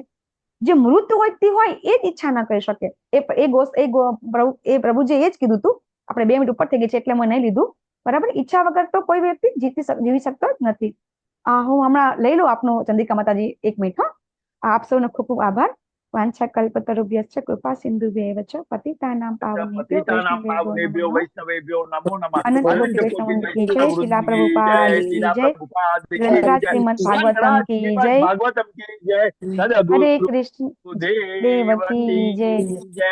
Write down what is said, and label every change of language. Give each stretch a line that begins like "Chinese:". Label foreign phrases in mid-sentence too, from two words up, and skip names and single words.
Gujarati: જે મૃત હોય એ જ ઈચ્છા ના કરી શકે. એ પ્રભુજી એ જ કીધું તું. આપણે 2 મિનિટ ઉપર થઈ ગઈ છે એટલે મેં નહીં લીધું. બરાબર. ઈચ્છા વગર તો કોઈ વ્યક્તિ જીવી શકતો જ નથી. હું હમણાં લઈ લઉં આપનું ચંદ્રિકા માતાજી 1 મિનિટ. હા, આપ સૌનો ખૂબ ખૂબ આભાર.
Sanskrit: वाञ्छा कल्पतरुभ्यश्च कृपा सिन्धुभ्यैव च पतितानां पावनेभ्यो પતિતાનાં વૈષ્ણવેભ્યો वैष्णवेभ्यो नमो नमः. अनन्त कोटि अनन्त कोटि
Hindi: वैष्णव की जय. વૈષ્ણવ શિલા વૃંદ પ્રભુપાદ જય. કી શીલા જય. પ્રભુપાદ કી ગ્રંથરાજ જય. શ્રીમદ ભાગવતમ ગ્રંથરાજ કી શ્રીમદ જય. भागवतम की जय. હરે સદગુરુ કૃષ્ણ દેવ દેવકી की जय. જય.